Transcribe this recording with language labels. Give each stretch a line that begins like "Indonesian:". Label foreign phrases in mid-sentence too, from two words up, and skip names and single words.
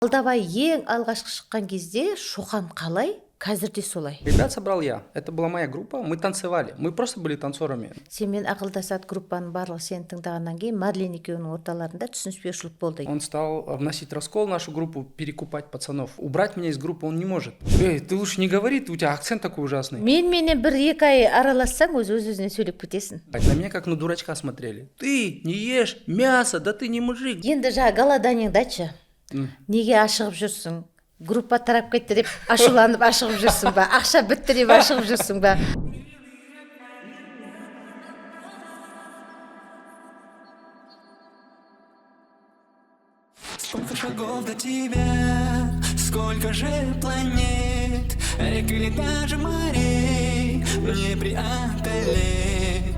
Kazakh: Алдабай ең алғашқы шыққан кезде Шоқан қалай, қазір де солай.
Russian: Ребят собрал я. Это была моя группа. Мы танцевали. Мы просто были танцорами.
Kazakh: Сенмен ақылдасады группаның барлығы сені тыңдағаннан кейін Марлен екеуінің орталарында түсініспеушілік болды.
Russian: Он стал вносить раскол в нашу группу, перекупать пацанов. Убрать меня из группы он не может. Эй, ты лучше не говори, у тебя акцент такой ужасный.
Kazakh: Менімен бір-екі ай аралассаң өз-өзіне сөйлеп кетесің.
Russian: На меня как на дурачка смотрели. Ты не ешь мясо, да ты не мужик.
Kazakh: Енді жаңа голоданиеңді айтшы. Неге ашығып жүрсің? Группа тарап кетті деп ашуланып ашығып жүрсің ба? Ақша бітті деп ашығып жүрсің ба?
Russian: Сколько шагов до тебя, сколько же планет, рек или даже морей мне преодолеть.